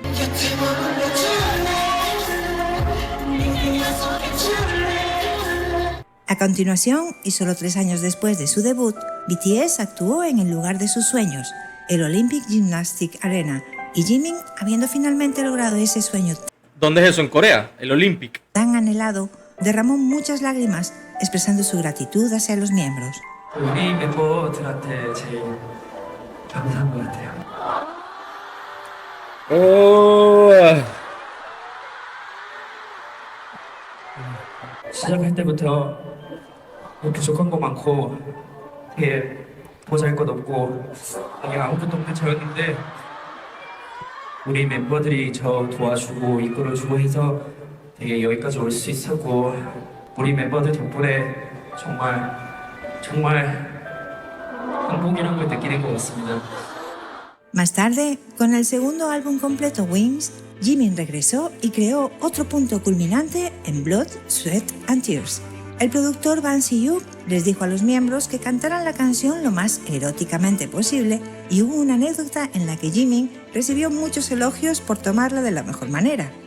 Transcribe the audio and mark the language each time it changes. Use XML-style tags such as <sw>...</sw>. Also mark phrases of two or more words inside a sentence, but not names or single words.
<es>A continuación, y solo 3 años después de su debut, BTS actuó en el lugar de sus sueños, el Olympic Gymnastic Arena, y Jimin, habiendo finalmente logrado ese sueño ¿Dónde es eso? ¿En Corea? El Olympic. tan anhelado, derramó muchas lágrimas expresando su gratitud hacia los miembros.</es> <ko>우리 멤버들한테 제일 감사한 것 같아요. 시작할 때부터 부족한 거 많고 되게 보잘것없고 되게 아무것도 없는 저였는데 우리 멤버들이 저 도와주고 이끌어주고 해서 되게 여기까지 올 수 있었고 우리 멤버들 덕분에 정말 행복이란 걸 느끼는 것 같습니다.</ko> <es>Más tarde, con el segundo álbum completo Wings, Jimin regresó y creó otro punto culminante en Blood, Sweat and Tears. El productor Ban Si-hyuk les dijo a los miembros que cantaran la canción lo más eróticamente posible y hubo una anécdota en la que Jimin recibió muchos elogios por tomarla de la mejor manera.</es>